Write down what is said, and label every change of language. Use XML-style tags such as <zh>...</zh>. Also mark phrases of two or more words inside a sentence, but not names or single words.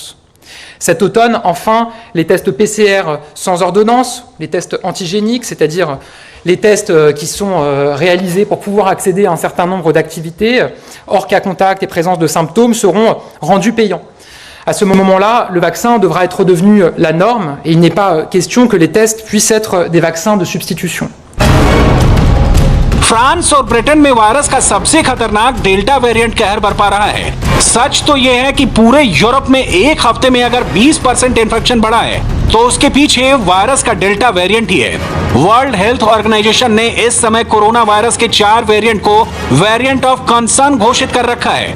<fr>Cet automne, enfin, les tests PCR sans ordonnance, les tests antigéniques, c'est-à-dire les tests qui sont réalisés pour pouvoir accéder à un certain nombre d'activités, hors cas contact et présence de symptômes, seront rendus payants. À ce moment-là, le vaccin devra être devenu la norme et il n'est pas question que les tests puissent être des vaccins de substitution.</fr> <hi>फ्रांस और ब्रिटेन में वायरस का सबसे खतरनाक</hi> <en>Delta variant</en> <hi>कहर बरपा रहा है। सच तो यह है कि पूरे यूरोप में एक हफ्ते में अगर 20% इन्फेक्शन बढ़ा है, तो उसके पीछे वायरस का</hi> <en>Delta variant</en> <hi>ही है। वर्ल्ड हेल्थ ऑर्गेनाइजेशन ने इस समय कोरोना वायरस के 4 वेरिएंट को</hi> <en>variant of concern</en> <hi>घोषित कर रखा है।</hi>